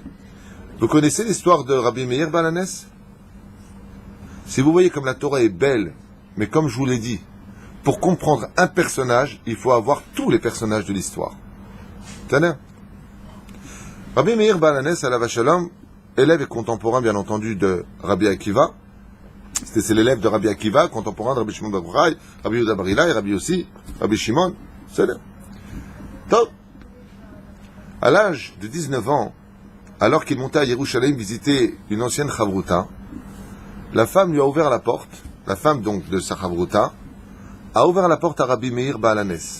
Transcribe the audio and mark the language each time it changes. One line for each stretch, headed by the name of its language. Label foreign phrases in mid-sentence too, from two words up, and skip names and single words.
French: Vous connaissez l'histoire de Rabbi Meir Bar Lanes? Si vous voyez comme la Torah est belle, mais comme je vous l'ai dit, pour comprendre un personnage, il faut avoir tous les personnages de l'histoire. Tenez. Rabbi Meir Bar Lanes, à la Shalom, élève et contemporain, bien entendu, de Rabbi Akiva. C'est l'élève de Rabbi Akiva, contemporain de Rabbi Shimon Bar Yochai, Rabbi Yehuda Bar Ilai, Rabbi aussi, Rabbi Shimon. C'est là. Top. À l'âge de 19 ans, alors qu'il montait à Yerushalayim visiter une ancienne Chavruta, la femme lui a ouvert la porte, la femme donc de sa Chavruta, a ouvert la porte à Rabbi Meir Baal Hanes.